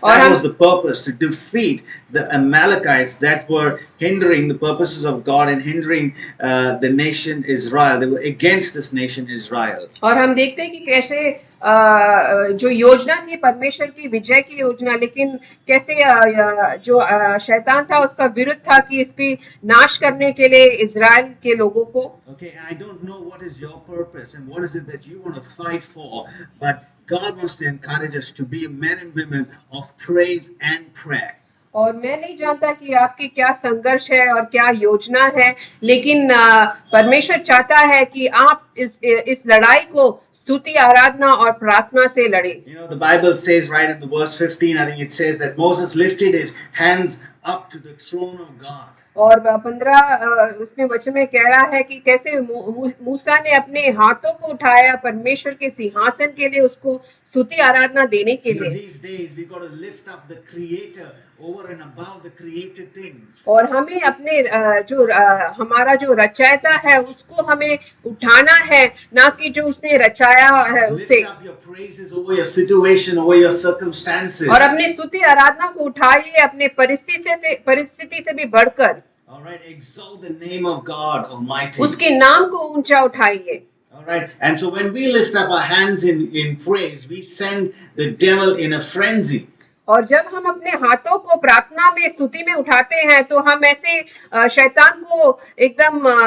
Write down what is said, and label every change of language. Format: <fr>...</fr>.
<en>That was the purpose, to defeat the Amalekites that were hindering the purposes of God and hindering the nation Israel. They were against this nation Israel.</en> <hi>और हम देखते हैं कि कैसे जो योजना थी परमेश्वर की विजय की योजना, लेकिन कैसे जो शैतान था उसका विरुद्ध था कि इसकी नाश करने के लिए इजराइल के लोगों को।</hi> <en>Okay, I don't know what is your purpose and what is it that you want to fight for, but God wants to encourage us to be men and women of praise and prayer.</en> <hi>और मैं नहीं जानता कि आपकी क्या संघर्ष है और क्या योजना है, लेकिन परमेश्वर चाहता है कि आप इस लड़ाई को स्तुति, आराधना और प्रार्थना से लड़े।</hi> <en>You know, the Bible says right in the verse 15, I think it says that Moses lifted his hands up to the throne of God.</en> <hi>और 15 उसमें वचन में कह रहा है कि कैसे मूसा ने अपने हाथों को उठाया परमेश्वर के सिंहासन के लिए, उसको स्तुति आराधना देने के लिए।</hi> <en>These days we got to lift up the Creator over and above the created things.</en> <hi>और हमें अपने हमारा जो रचयिता है उसको हमें उठाना है, ना कि जो उसने रचाया है उससे।</hi> <en>Lift up your praises over your situation, over your circumstances.</en> <hi>और अपनी स्तुति आराधना को उठाइए अपने परिस्थिति से भी बढ़कर।</hi> <en>All right, exalt the name of God Almighty.</en> <hi>उसके नाम को ऊंचा उठाइए।</hi> <en>All right, and so when we lift up our hands in praise, we send the devil in a frenzy.</en> <hi>और जब हम अपने हाथों को प्रार्थना में स्तुति में उठाते हैं तो हम ऐसे शैतान को एकदम</hi>